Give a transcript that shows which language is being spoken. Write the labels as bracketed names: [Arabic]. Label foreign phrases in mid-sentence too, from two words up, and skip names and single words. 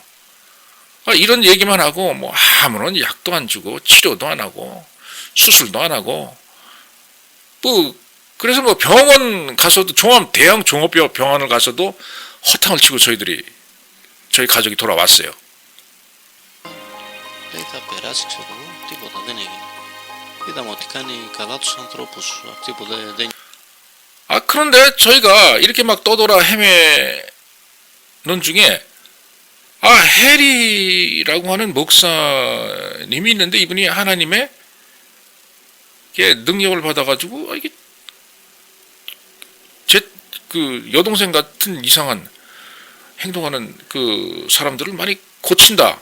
[Korean] 이런 얘기만 하고 뭐 아무런 약도 안 주고 치료도 안 하고 수술도 안 하고 뭐 그래서 뭐 병원 가서도 대형 종합병원을 가서도 허탕을 치고 저희 가족이 돌아왔어요. [Greek] Λέει θα περάσει, ξέρω εγώ, τίποτα, δεν έγινε. Είδαμε ότι κάνει καλά τους ανθρώπους, αυτοί που δεν... [Korean] 그런데 저희가 이렇게 막 떠돌아 헤매는 중에 해리라고 하는 목사님이 있는데 이분이 하나님의 능력을 받아가지고 이게 그 여동생 같은 이상한 행동하는 그 사람들을 많이 고친다.